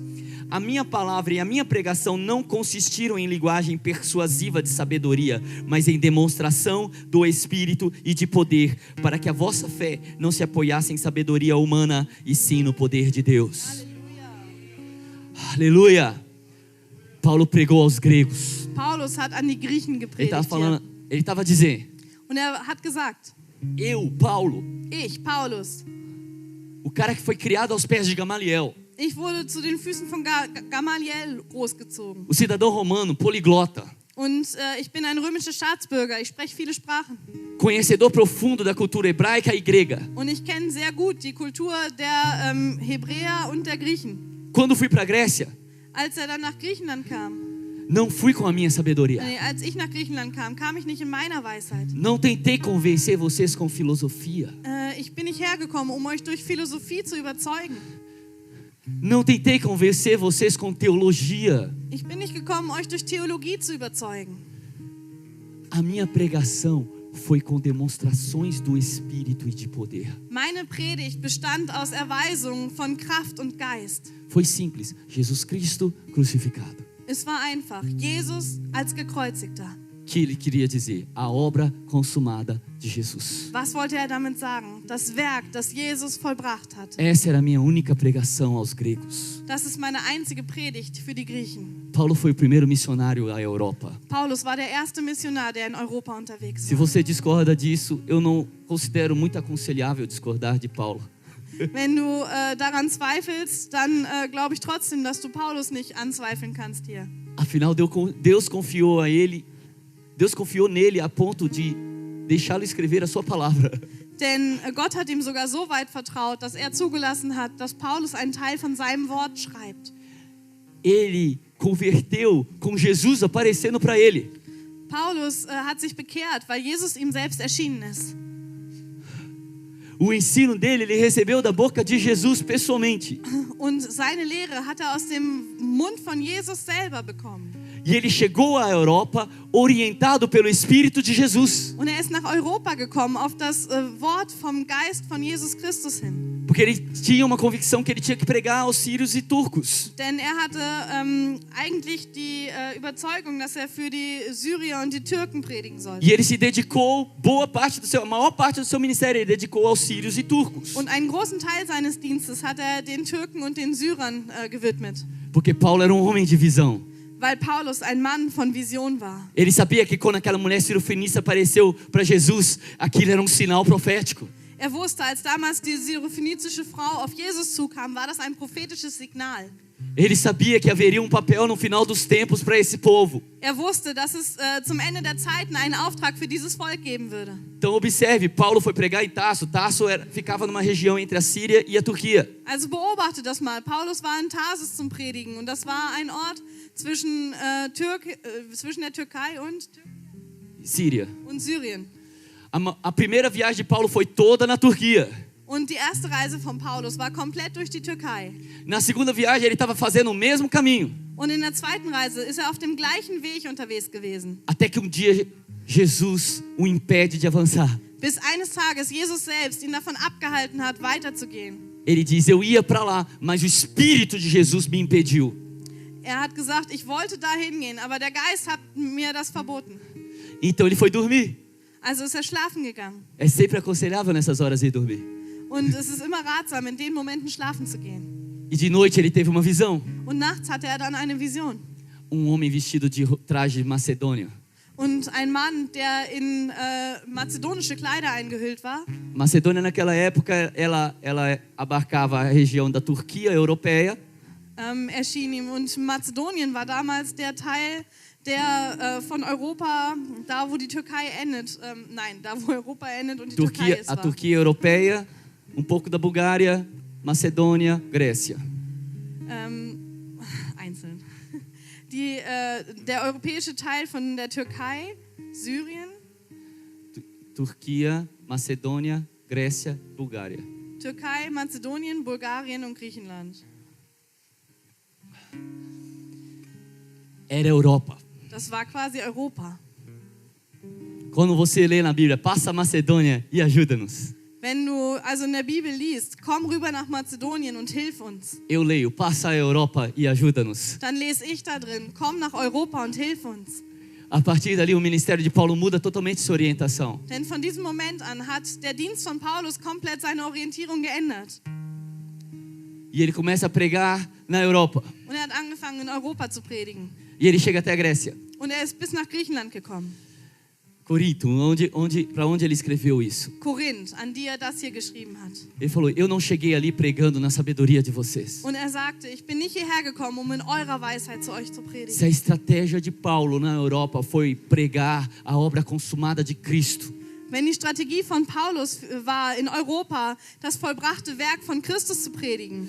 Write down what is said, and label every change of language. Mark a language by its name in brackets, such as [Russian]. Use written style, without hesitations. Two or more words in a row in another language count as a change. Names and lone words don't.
[Portuguese] A minha palavra e a minha pregação não consistiram em linguagem persuasiva de sabedoria, mas em demonstração do Espírito e de poder, para que a vossa fé não se apoiasse em sabedoria humana, e sim no poder de Deus. Aleluia! Paulo pregou aos gregos. [German] Paulus hat an die Griechen [Portuguese] Ele [German] gepredigt. [Portuguese] estava falando, ele estava dizendo: [German] Und er hat gesagt, [Portuguese] eu, Paulo, [German] ich, Paulus, [Portuguese] o cara que foi criado aos pés de Gamaliel, [German] ich wurde zu den Füßen von Gamaliel großgezogen. [Portuguese] o cidadão romano, poliglota, [German] Und ich bin ein römischer Staatsbürger, ich spreche viele Sprachen. [Portuguese] conhecedor profundo da cultura hebraica e grega. [German] Und ich kenne sehr gut die Kultur der Hebräer und der Griechen. [Portuguese] Quando fui para a Grécia, [German] Als er dann nach Griechenland kam, [Portuguese] não fui com a minha sabedoria. [German] als ich nach Griechenland kam, kam ich nicht in meiner Weisheit. [Portuguese] Não tentei convencer vocês com filosofia. [German] Ich bin nicht hergekommen, um euch durch Philosophie zu überzeugen. [Portuguese] Não tentei convencer vocês com teologia. [German] Ich bin nicht gekommen, euch durch Theologie zu überzeugen. [Portuguese] A minha pregação foi com demonstrações do Espírito e de poder. [German] Meine Predigt bestand aus Erweisungen von Kraft und Geist. [Portuguese] Foi simples. Jesus Cristo crucificado. [German] Es war einfach. Jesus als Gekreuzigter. [Portuguese] Que ele queria dizer? A obra consumada de Jesus. [German] Was wollte er damit sagen? Das Werk, das Jesus vollbracht hat. [Portuguese] Essa era a minha única pregação aos gregos. [German] Das ist meine einzige Predigt für die Griechen. [Portuguese] Paulo foi o primeiro missionário à Europa. [German] Paulus war der erste Missionar, der in Europa unterwegs [Portuguese] Se [German] war. [Portuguese] você discorda disso, eu não considero muito aconselhável discordar de Paulo. [German] Wenn du daran zweifelst, dann glaube ich trotzdem, dass du Paulus nicht anzweifeln kannst hier. [Portuguese] Afinal, Deus confiou nele a ponto de deixá-lo escrever a sua palavra. [German] Denn Gott hat ihm sogar so weit vertraut, dass er zugelassen hat, dass Paulus einen Teil von seinem Wort schreibt. [Portuguese] Ele converteu com Jesus aparecendo para ele. [German] Paulus hat sich bekehrt, weil Jesus ihm selbst erschienen ist. [Portuguese] O ensino dele ele recebeu da boca de Jesus pessoalmente. [German] Und seine Lehre hat er aus dem Mund von Jesus selber bekommen. [Portuguese] E ele chegou à Europa orientado pelo Espírito de Jesus. [German] Und er ist nach Europa gekommen, auf das Wort vom Geist von Jesus Christus hin. [Portuguese] Porque ele tinha uma convicção que ele tinha que pregar aos sírios e turcos. [German] Denn er hatte eigentlich die Überzeugung, dass er für die Syrier und die Türken predigen sollte. [Portuguese] E ele se dedicou, a maior parte do seu ministério, ele dedicou aos sírios e turcos. [German] Und einen großen Teil seines Dienstes hat er den Türken und den Syrern gewidmet. [Portuguese] Porque Paulo era um homem de visão. [German] Weil Paulus ein Mann von Vision war. [Portuguese] Ele sabia que quando aquela mulher sirofenícia apareceu para Jesus, aquilo era um sinal profético. [German] Er wusste, als damals die syrophönizische Frau auf Jesus zukam, war das ein prophetisches Signal. [Portuguese] Ele sabia que haveria um papel no final dos tempos para esse povo. [German] Er wusste, dass es zum Ende der Zeiten einen Auftrag für dieses Volk geben würde. [Portuguese] Então observe, Paulo foi pregar em Tarso. Tarso ficava numa região entre a Síria e a Turquia. [German] Also beobachte das mal. Paulus war in Tarsus zum Predigen und das war ein Ort zwischen der Türkei und [Portuguese] Síria. [German] Syrien. [Portuguese] A primeira viagem de Paulo foi toda na Turquia. [German] Und die erste Reise von Paulus war komplett durch die Türkei. [Portuguese] Na segunda viagem ele estava fazendo o mesmo caminho. [German] Und in der zweiten Reise ist er auf dem gleichen Weg unterwegs gewesen. [Portuguese] Até que dia Jesus o impede de avançar. [German] Bis eines Tages Jesus selbst ihn davon abgehalten hat, weiterzugehen. [Portuguese] Ele diz, eu ia para lá, mas o Espírito de Jesus me impediu. [German] Er hat gesagt, ich wollte dahin gehen, aber der Geist hat mir das verboten. [Portuguese] Então ele foi dormir. [German] Also ist er schlafen gegangen. [Portuguese] É sempre aconselhável nessas horas ir dormir. [German] Und es ist immer ratsam, in den Momenten schlafen zu gehen. [Portuguese] E de noite ele teve uma visão. [German] Und nachts hatte er dann eine Vision. [Portuguese] Homem vestido de traje macedônio. [German] Und ein Mann, der in mazedonische Kleider eingehüllt war. [Portuguese] Macedônia naquela época, ela abarcava a região da Turquia europeia. [German] Erschien ihm. Und Mazedonien war damals der Teil, der von Europa, da wo die Türkei endet, da wo Europa endet und die Türkei ist. [Portuguese] A Turquia europeia, pouco da Bulgária, Macedônia, Grécia. [German] Einzeln. Der europäische Teil von der Türkei, Syrien. [Portuguese] Turquia, Macedônia, Grécia, Bulgária. [German] Türkei, Mazedonien, Bulgarien und Griechenland. [Portuguese] Era Europa. [German] Das war quasi Europa. [Portuguese] Quando você lê na Bíblia, passa a Macedônia e ajuda-nos. [German] Wenn du also in der Bibel liest, komm rüber nach Mazedonien und hilf uns. [Portuguese] Eu leio, passa a Europa e ajuda-nos. [German] Dann lese ich da drin, komm nach Europa und hilf uns. [Portuguese] A partir dali, o ministério de Paulo muda totalmente sua orientação. [German] Denn von diesem Moment an hat der Dienst von Paulus komplett seine Orientierung geändert. [Portuguese] E ele começa a pregar na Europa. [German] Und er hat angefangen, in Europa zu predigen. [Portuguese] E ele chega até a Grécia. [German] Und er ist bis nach Griechenland gekommen. [Portuguese] Corinto, para onde ele escreveu isso? [German] Korinth, an die er das hier geschrieben hat. [Portuguese] Ele falou, eu não cheguei ali pregando na sabedoria de vocês. [German] Und er sagte, ich bin nicht hierher gekommen, um in eurer Weisheit zu euch zu predigen. [Portuguese] Se a estratégia de Paulo na Europa foi pregar a obra consumada de Cristo, [German] Wenn die Strategie von Paulus war, in Europa das vollbrachte Werk von Christus zu predigen,